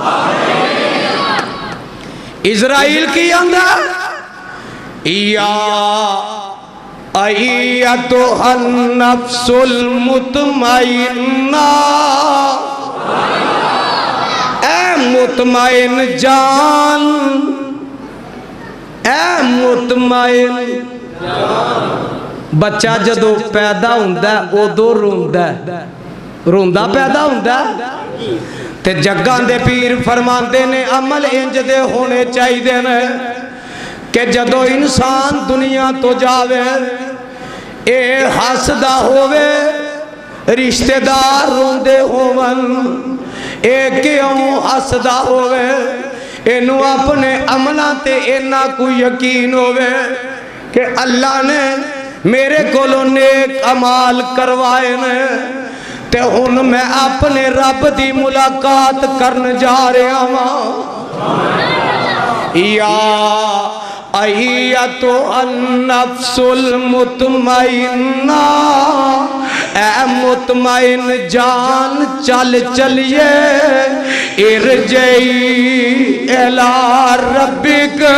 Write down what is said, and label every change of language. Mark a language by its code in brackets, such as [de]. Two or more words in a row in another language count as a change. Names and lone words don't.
[pa] اسرائیل کی اندر [ar] یا ایتھا النفس المطمئنہ [pa] اے مطمئن جان اے مطمئن بچہ جدو پیدا ہوندہ ادو روندہ روندہ پیدا ہوندہ تے جگان دے پیر فرماندے نے عمل انج دے ہونے چاہی دے نے کہ جدو انسان دنیا تو جاوے اے حسدہ ہووے رشتہ دار روندے ہوون اے کیوں حسدہ ہووے انو اپنے عملہ تے اینا کو یقین ہووے کہ اللہ نے میرے کولو نیک عمال کروائے نے تے ہن میں اپنے رب دی ملاقات کرن جا رہا ہوں [ar] یا ایتو النفس المطمئنہ [pa] اے مطمئن جان چل چلیے [ar] ارجعی الی ربک